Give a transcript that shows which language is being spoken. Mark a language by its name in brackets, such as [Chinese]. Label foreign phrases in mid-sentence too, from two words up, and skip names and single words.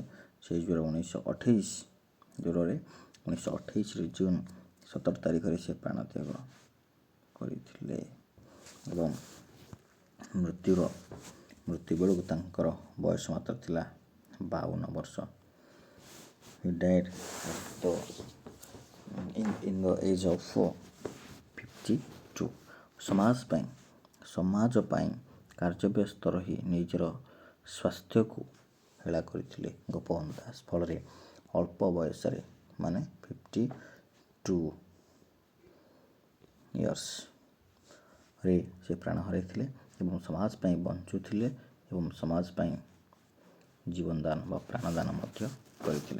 [Odia] ସେହି ଜ୍ୱରରେ 1928ରେ ଜୁନ୍ 17 ତାରିଖରେ ସେ ପ୍ରାଣତ୍ୟାଗ କରିଥିଲେ ଏବଂ ମୃତ୍ୟୁ ବେଳକୁ ତାଙ୍କର ବୟସ ମାତ୍ର ଥିଲା 52 ବର୍ଷ। [English] He died in the age of 52. [Odia] ସମାଜ ପାଇଁ କାର୍ଯ୍ୟବ୍ୟସ୍ତ ରହି ନିଜର ସ୍ୱାସ୍ଥ୍ୟକୁ ହେଳା କରିଥିଲେ ଗୋପବନ୍ଧୁ ଦାସ। ଫଳରେ ଅଳ୍ପ ବୟସରେ 52 ଇୟର୍ସରେ ସେ ପ୍ରାଣ ହରାଇଥିଲେ ଏବଂ ସମାଜ ପାଇଁ ବଞ୍ଚୁଥିଲେ ଏବଂ ସମାଜ ପାଇଁ ଜୀବନଦାନ ବା ପ୍ରାଣଦାନ ମଧ୍ୟ କରିଥିଲେ।